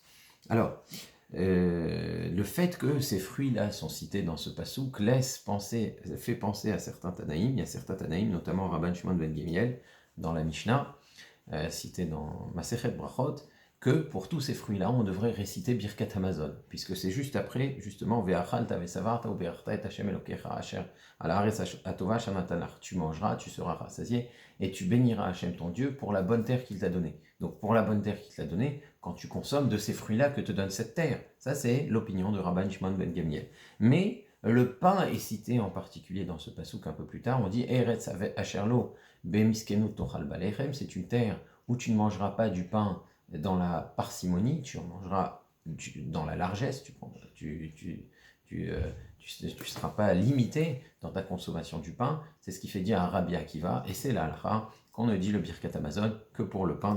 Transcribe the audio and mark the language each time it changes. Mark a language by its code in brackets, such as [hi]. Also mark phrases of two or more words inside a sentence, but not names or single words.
[fr] Alors, le fait que ces fruits-là sont cités dans ce pasouk fait penser à certains Tanaïm. Il y a certains Tanaïm, notamment Rabban Shimon ben Gemiel, dans la Mishnah, cité dans Masechet Brachot, que pour tous ces fruits-là, on devrait réciter [he] ברכת המזון, [fr] puisque c'est juste après, justement, [he] ואכלת ושבעת וברכת את השם אלוקיך אשר על הארץ הטובה שנתן לך. [fr] Tu mangeras, tu seras rassasié, et tu béniras Hashem ton Dieu pour la bonne terre qu'il t'a donnée. Donc pour la bonne terre qu'il t'a donnée, quand tu consommes de ces fruits-là que te donne cette terre. Ça, c'est l'opinion de Rabban Shimon ben Gemiel. Mais le pain est cité en particulier dans ce pasouk un peu plus tard. On dit [he] ארץ אשר לא במסכנות תאכל בה לחם. [fr] C'est une terre où tu ne mangeras pas du pain dans la parcimonie, tu en mangeras dans la largesse. Tu seras pas limité dans ta consommation du pain. C'est ce qui fait dire à Rabbi Akiva, et c'est la halakha qu'on ne dit le [he] ברכת המזון [fr] que pour le pain.